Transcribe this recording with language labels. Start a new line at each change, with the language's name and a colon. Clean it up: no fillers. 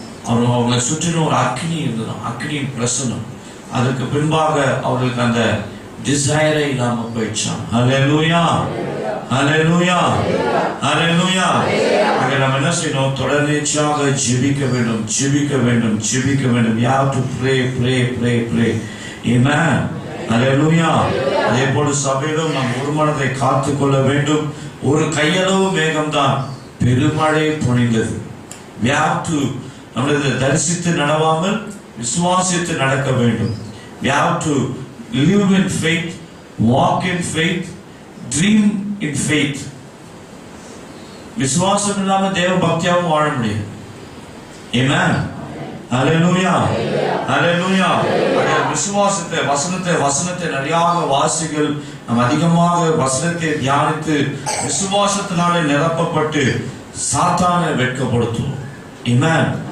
Tamil: அவங்களை சுற்றிலும் ஒரு அக்கினி இருந்ததாம், அக்கினியின் பிரசனம். அதற்கு பின்பாக அவர்களுக்கு அந்த டிசைரே இல்லாம போயிடுச்சான். ஹல்லேலூயா, ஹல்லேலூயா, ஹல்லேலூயா. அங்க நம்ம என்ன செய்யணும், தொடர்ச்சியாக ஜெபிக்க வேண்டும், ஜெபிக்க வேண்டும், ஜெபிக்க வேண்டும்.
English: You have to pray, pray, pray, pray.
Tamil: Amen. ஹல்லேலூயா. அதே போல சபையிலும் நாம் ஒரு மனதை காத்து கொள்ள வேண்டும். ஒரு கையளவு மேகம்தான் பெருமழை பொழிந்தது.
English: We have to
Tamil: நம்மளது தரிசித்து நடவாமல் விசுவாசித்து நடக்க வேண்டும்.
English: We have to live in faith, walk in faith, dream in faith.
Tamil: விசுவாசம் இல்லாம தேவ பக்தியாவும் வாழ முடியாது.
English: Amen. Hallelujah. Hallelujah.
Tamil: விசுவாசத்தை வசனத்தை நிறையாக வாசிகள். நாம் அதிகமாக வசனத்தை தியானித்து விசுவாசத்தினாலே நிரப்பப்பட்டு சாத்தானை வெட்கப்படுத்துவோம். Amen.